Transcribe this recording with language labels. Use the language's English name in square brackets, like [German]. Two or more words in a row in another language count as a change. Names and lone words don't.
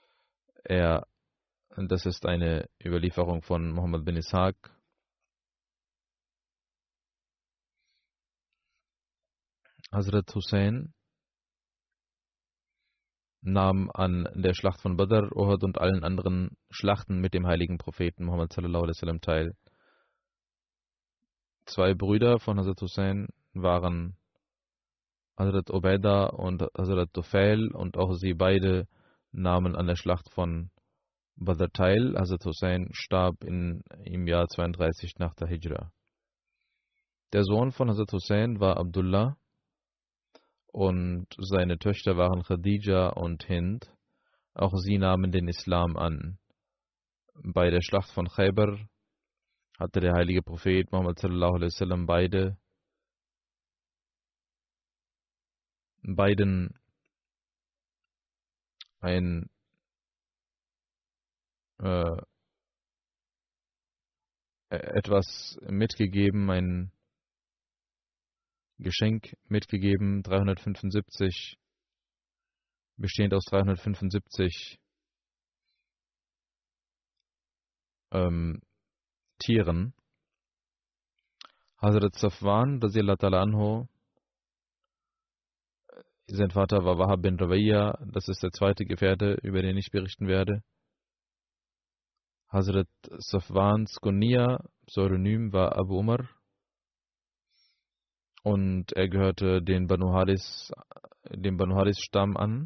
[German] Das ist eine Überlieferung von Muhammad bin Ishaq. Hazrat Hussein nahm an der Schlacht von Badr, Uhud und allen anderen Schlachten mit dem heiligen Propheten Muhammad [Arabic] صلى الله عليه وسلم [German] teil. Zwei Brüder von Hazrat Hussein waren Hazrat Ubaidah und Hazrat Tufail und auch sie beide nahmen an der Schlacht von Badr teil. Hazrat Hussein starb im Jahr 32 nach der Hijra. Der Sohn von Hazrat Hussein war Abdullah und seine Töchter waren Khadija und Hind. Auch sie nahmen den Islam an. Bei der Schlacht von Khaybar hatte der heilige Prophet Muhammad [Arabic] صلى الله عليه وسلم [German] beiden etwas mitgegeben, ein Geschenk mitgegeben, 375, bestehend aus 375 Tieren. [Arabic] Hazrat Safwan, رضي الله تعالى عنه, [German] sein Vater war Wahab bin Rawayya, das ist der zweite Gefährte, über den ich berichten werde. Hazrat Safwans Kunya, Pseudonym, war Abu Umar und er gehörte dem Banu Haris Stamm an.